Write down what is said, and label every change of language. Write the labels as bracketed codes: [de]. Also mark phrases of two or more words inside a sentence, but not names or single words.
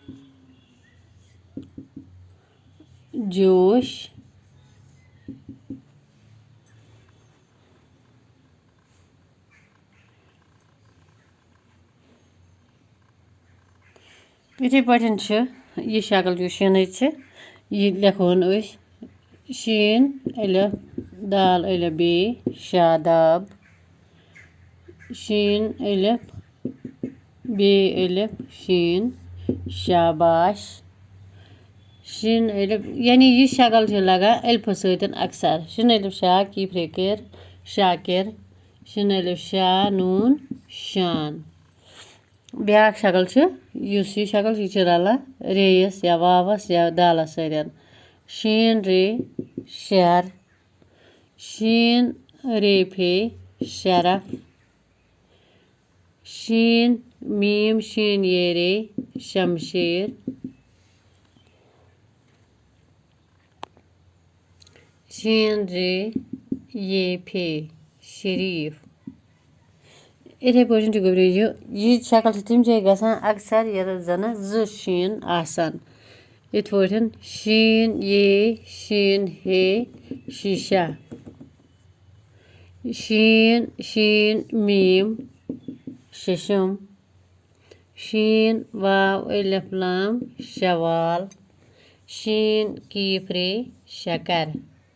[ks] जोश इथे पठन यह शक्ल जो शीन यह लिखोन शीन अलिफ दाल अलिफ बे शादाब शीन अलिफ बे अलिफ शीन शाबाश शीन अलिफ यानी यह शक्ल लगा अलिफ सतन अक्सर शीन अलिफ शा की फिकर शाकिर शीन अलिफ शा नून शान। ब्या शक्ल यह शक्ल यह रला रेयस या वावस या दालस सतन शीन रे शहर शीन रे फे शरफ शीन मीम शीन ये रे शमशेर शीन रे ये फे शरीफ। इथे पे गुबरियो यह शक्ल तम जाय गसान अक्सर ये जन शीन आसान इत पे शीन ये शीन हे शीशा शीन शीन मीम शिशम शीन वाव अलिफ लाम शवाल शीन कीफ रे शकर।